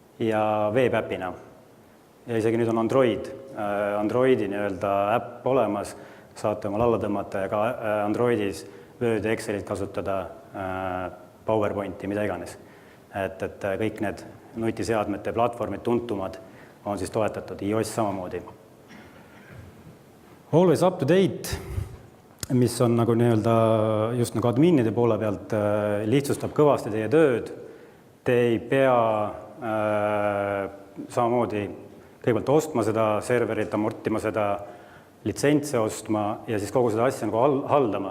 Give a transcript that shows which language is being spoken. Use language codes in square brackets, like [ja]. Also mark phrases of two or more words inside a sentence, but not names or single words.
[et] Ja isegi nüüd on Android Androidi nii-öelda äpp olemas, saate omal alla tõmmata ja ka Androidis Wordi, Excelit kasutada, PowerPointi, mida iganes. Et kõik need nutiseadmete platvormid tuntumad on siis toetatud, iOS samamoodi. [en] Always up to date, [et] mis on nagu nii-öelda just nagu adminide poole pealt lihtsustab kõvasti teie tööd. Te ei pea samamoodi kõigepealt ostma seda serverit, amortima seda, litsentse ostma ja siis kogu seda asja nagu haldama.